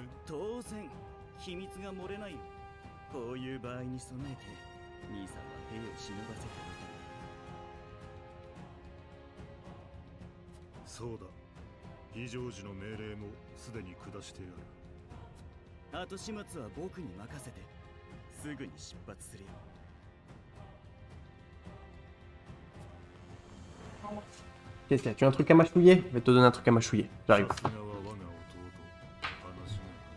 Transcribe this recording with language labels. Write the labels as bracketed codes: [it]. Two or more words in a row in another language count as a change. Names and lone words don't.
[ja] 当然秘密が漏れないよ。こういう場合に備えて兄さんは兵を忍ばせておいた。そうだ。非常時の命令もすでに下してある。後始末は僕に任せてすぐに出発するよ。 [fr] Qu'est-ce qu'il y a? Tu as un truc à mâchouiller? Je vais te donner un truc à mâchouiller. J'arrive. [ja] さすがは我が弟。話が